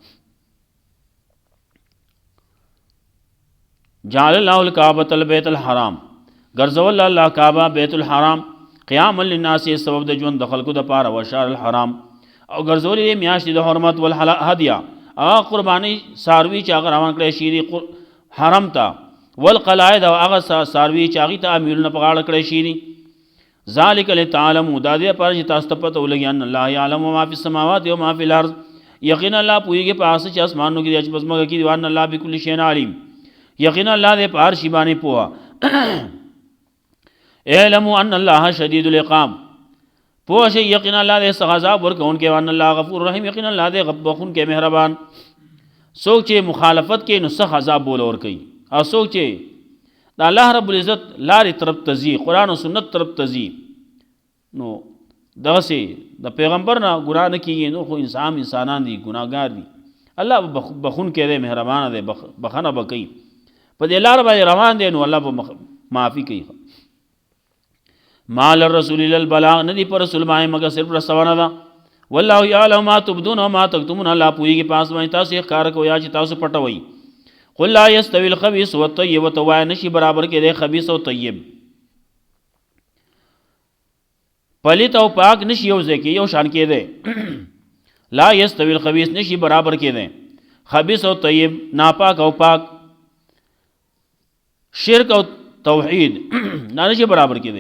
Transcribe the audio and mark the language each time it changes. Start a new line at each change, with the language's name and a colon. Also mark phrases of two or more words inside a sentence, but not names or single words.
Arabic: جعل الله الکعبة البیت الحرام
Pashto: ګرځول الله کعبه بیت الحرام
Arabic: قیاما للناس
Pashto: سبب د ژوند د خلکو دپاره
Arabic: وشهر الحرام
Pashto: او ګرځول یې میاشتې د حرمت والهدیه هغه قرباني څاروي چې هغه روان کړی شي حرم ته والقلائد او هغه څاروي چې هغې ته امیرونه په غاړه کړی شي دي
Arabic: ذلک لتعلموا
Pashto: دا دې لپاره چې تاسو ته پته ولګي
Arabic: ان الله یعلم ما فی السماوات و ما فی الارض
Pashto: یقینا الله پوهېږي په هغه څه چې اسمانونو کې دي چې په ځمکه کې دي
Arabic: وان الله بکل شیء علیم
Pashto: یقینا الله دې په هر شي باندې پوهه
Arabic: اعلموا ان الله شدید العقاب
Pashto: پوه شئ یقینا الله دې سخت عذاب ورکوونکی
Arabic: وان الله غفور رحیم
Pashto: یقینا الله دې بخښونکی مهربان څوک چې مخالفت کوي نو سخت عذاب بوله ورکوي او څوک چې د الله
Arabic: رب العزت
Pashto: لارې طرف ته ځي قرآن و سنت طرف ته ځي نو دغسې د پیغمبر نه ګناه نه کېږي نو خو انسانان دي ګناهګار دي الله به بخښونکی دی مهربانه دی بخښنه به کوي په دې لاره باندې روان دی نو الله به معافي کوي
Arabic: ما للرسول الا البلاغ
Pashto: ندی پر رسول باندې مگر صرف رسونه ده
Arabic: والله یعلم ما تبدون وما تکتمون
Pashto: الله پوهېږي په هغه باندې تاسو یې ښکاره کوئ یا چې تاسو پټوئ
Arabic: قل لا یستوي الخبیث والطیب
Pashto: ورته وایه نشي برابر کېدی خبیث او طیب پلیت او پاک نشي یو ځای کې یو شان کېدی
Arabic: لا یستوي الخبیث
Pashto: نشي برابر کېدی خبیث او طیب ناپاک او پاک شرک او توحید دا نشي برابر کېدی.